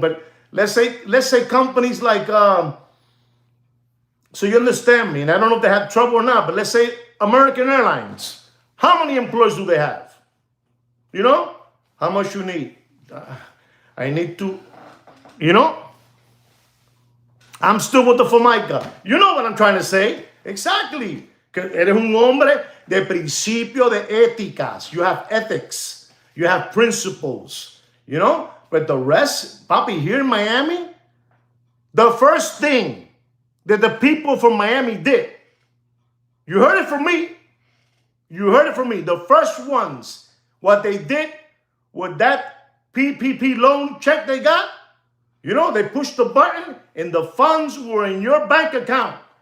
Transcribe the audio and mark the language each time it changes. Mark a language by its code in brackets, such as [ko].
[en] But let's say companies like, so you understand me, and I don't know if they have trouble or not, but let's say American Airlines. How many employees do they have? How much you need? I need to, I'm still with the Formica. You know what I'm trying to say? Exactly. [es] Que eres un hombre de principio, de éticas. [en] You have ethics. You have principles. But the rest, papi, here in Miami, the first thing that the people from Miami did, you heard it from me. The first ones, what they did with that PPP loan check they got, they pushed the button and the funds were in your bank account.